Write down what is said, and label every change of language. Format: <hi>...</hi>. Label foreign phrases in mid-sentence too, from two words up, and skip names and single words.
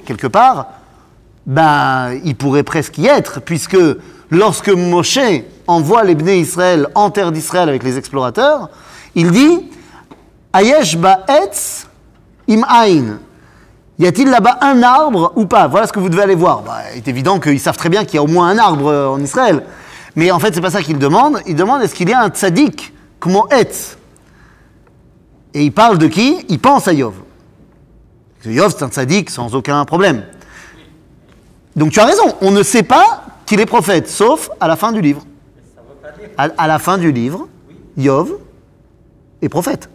<fr>Quelque part, il pourrait presque y être, puisque lorsque Moshe envoie les Bnei Israël en terre d'Israël avec les explorateurs, il dit «</fr> <he>היש בה עץ אם אין</he> <fr>» Y a-t-il là-bas un arbre ou pas? Voilà ce que vous devez aller voir. Il est évident qu'ils savent très bien qu'il y a au moins un arbre en Israël. Mais en fait, c'est pas ça qu'il demande. Il demande est-ce qu'il y a un</fr> <he>צדיק כמו עץ.</he> <fr>Et il parle de qui? Il pense à Yov. Yov, c'est un tzaddik sans aucun problème. Donc tu as raison, on ne sait pas qu'il est prophète, sauf à la fin du livre. Ça veut pas dire. À la fin du livre, Yov est prophète.</fr>